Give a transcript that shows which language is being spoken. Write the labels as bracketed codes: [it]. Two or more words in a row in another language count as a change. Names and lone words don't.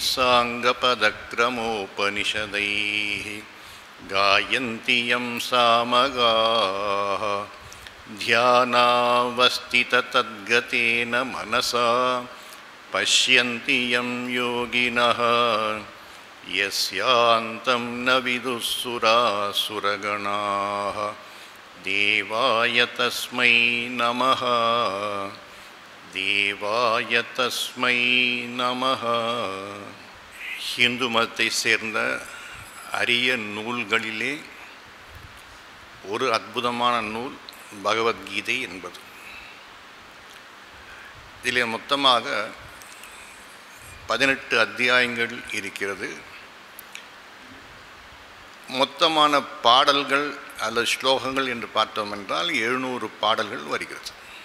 [sa] साङ्गपदक्रमोपनिषदैः गायन्ति यं सामगाः ध्यानावस्थिततद्गतेन मनसा पश्यन्ति यं योगिनः यस्यान्तं न विदुःसुरासुरगणाः देवाय तस्मै नमः देवाय तस्मै नमः. [ta] हिंदू मतத்தை சேர்ந்த அரிய நூல்களிலே ஒரு அற்புதமான நூல் பகவத்கீதை என்பது. இதில் மொத்தமாக 18 அத்தியாயங்கள் இருக்கிறது. மொத்தமான பாடல்கள் அல்லது ஸ்லோகங்கள் என்று பார்த்தோம் என்றால் 700 பாடல்கள் வருகிறது.